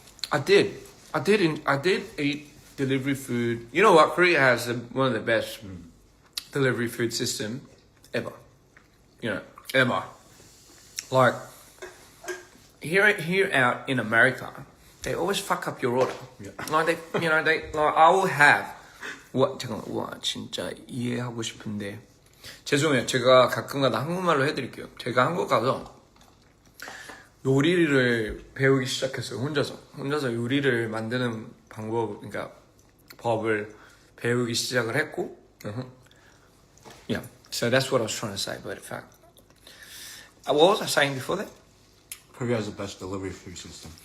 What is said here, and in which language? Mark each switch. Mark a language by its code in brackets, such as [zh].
[en] I did eat delivery food. You know what? Korea has one of the best delivery food system ever. You know, ever. Like here out in America, they always fuck up your order. Yeah. Like like I will have [ko] 잠깐만 와 진짜 이해하고 싶은데 죄송해요. 제가 가끔가다 한국말로 해드릴게요. 제가 한국 가서 요리를 배우기 시작했어요. 혼자서 요리를 만드는 방법, 그러니까 법을 배우기 시작을 했고, yeah. [en] So that's what I was trying to say. But in fact, what was I saying before that? Korea has the best delivery food system.